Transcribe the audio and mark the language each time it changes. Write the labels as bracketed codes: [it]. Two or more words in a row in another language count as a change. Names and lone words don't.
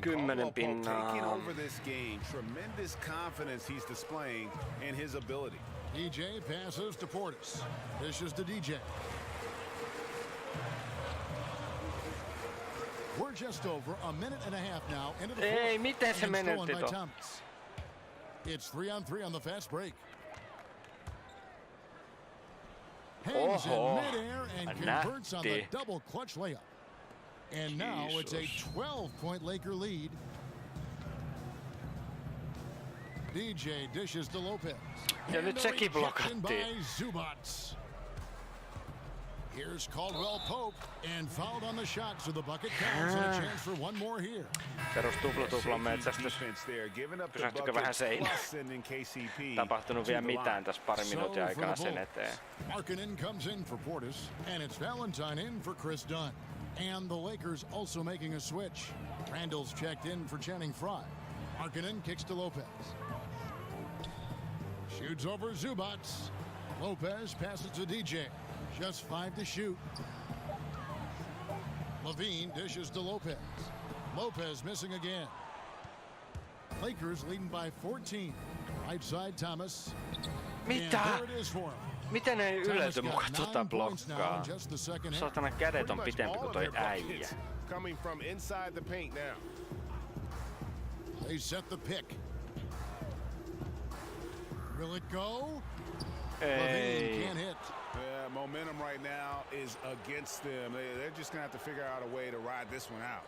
[fi] 10 pinnaa. [en] Taking over this game. Tremendous confidence he's displaying in his ability. DJ passes to Portis. Dishes to DJ. We're just over a minute and a half now into the fourth. [fi] Ei, miten se menetti tuon? [en] It's 3-on-3 on the fast break. Hangs in midair and converts on the double clutch layup. And now it's a 12-point Laker lead. DJ dishes to Lopez. [fi] Ja nyt sekin blokattiin. [en] Zubats. Here's Caldwell Pope and fouled on the shot, so the bucket counts and a chance for one more here. [fi] Perus tupla-tuplan metsästys. Pysähtykö vähän seinään? Tapahtunut vielä mitään tässä pari minuutin aikana sen eteen. [en] Markkanen comes in for Portis, and it's Valentine in for Chris Dunn. And the Lakers also making a switch. Randall's checked in for Channing Frye. Markkanen kicks to Lopez. Shoots over Zubats. Lopez passes to DJ. Just 5 to shoot. Levine dishes to Lopez. Lopez missing again. Lakers leading by 14. Right side Thomas. [fi] Mitä? Miten ei ylety mukaan tota blokkaa? Satana kädet on pitempi kuin toi äijä. [en] Coming from inside the paint now. They set the pick. Will it go? Hey. Can't hit. Yeah, momentum right now is against them. They're just going to have to figure out a way to ride this one out.